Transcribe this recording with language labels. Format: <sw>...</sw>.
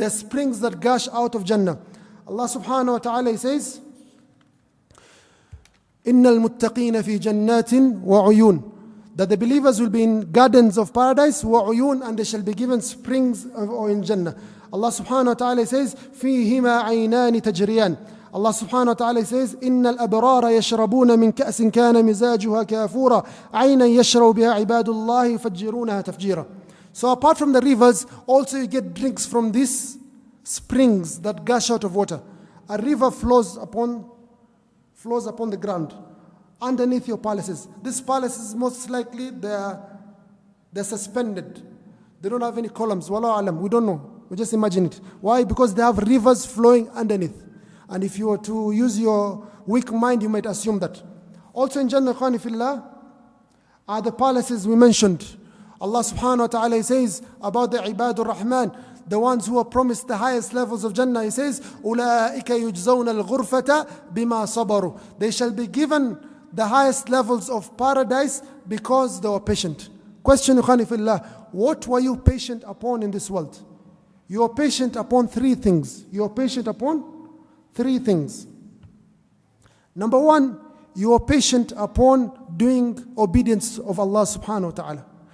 <en>There are springs that gush out of Jannah. Allah subhanahu wa ta'ala says,</en> <ar>إِنَّ الْمُتَّقِينَ فِي جَنَّاتٍ وَعُيُونٍ.</ar> <en>That the believers will be in gardens of paradise, وَعُيُونٍ, and they shall be given springs or in Jannah.</en> <ar>Allah subhanahu wa ta'ala says, فِيهِمَا عَيْنَانِ تَجْرِيَانِ. Allah subhanahu wa ta'ala says, إِنَّ الْأَبْرَارَ يَشْرَبُونَ مِنْ كَأْسٍ كَانَ مِزَاجُهَا كَافُورًا عَيْنًا يَشْرَبُ بِهَا عِبَادُ اللَّهِ يُفَجِّرُونَهَا تَفْجِيرًا.</ar> <en>So apart from the rivers, also you get drinks from these springs that gush out of water. A river flows upon the ground underneath your palaces. These palaces most likely they're suspended. They don't have any columns. Wallahu alam, we don't know. We just imagine it. Why? Because they have rivers flowing underneath. And if you were to use your weak mind, you might assume that. Also in Jannah, khani fillah, are the palaces we mentioned. Allah subhanahu wa ta'ala says about the Ibadur Rahman, the ones who are promised the highest levels of Jannah. He says,</en> <ar>أُولَٰئِكَ يُجْزَوْنَ الْغُرْفَةَ بِمَا صَبَرُوا.</ar> <en>They shall be given the highest levels of paradise because they were patient. Question, khani fillah, what were you patient upon in this world? You are patient upon three things. You are patient upon three things. Number one, you are patient upon doing obedience of Allah subhanahu wa ta'ala.</en>